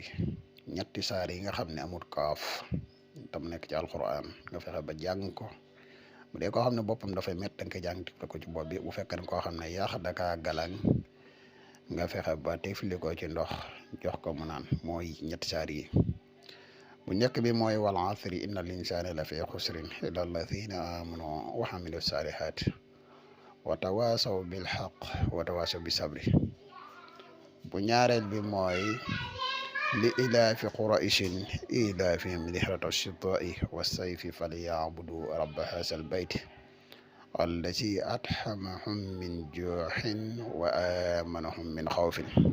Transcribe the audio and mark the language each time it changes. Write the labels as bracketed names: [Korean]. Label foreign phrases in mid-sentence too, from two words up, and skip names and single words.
[Wolof] ñetti saar yi nga xam ne amul kaaf tam nekk ci alquran nga fexe ba jàng ko bu dee koo xam ne boppam dafay métti da nga koy jàng tifli ko ci bopp bi bu fekkee koo xam ne yax dakaa galang nga fexe ba tifli ko ci ndox jox ko mu naan mooy ñetti saar yi. bu njëkk bi mooy [Arabic] والعصر إن الإنسان لفي خسر إلا الذين آمنوا وعملوا الصالحات وتواصوا بالحق وتواصوا بالصبر. [Wolof] bu ñaareel bi mooy [Arabic] لإيلاف قريش إيلافهم رحلة الشتاء والصيف فليعبدوا رب هذا البيت الذي أطعمهم من جوع وآمنهم من خوف.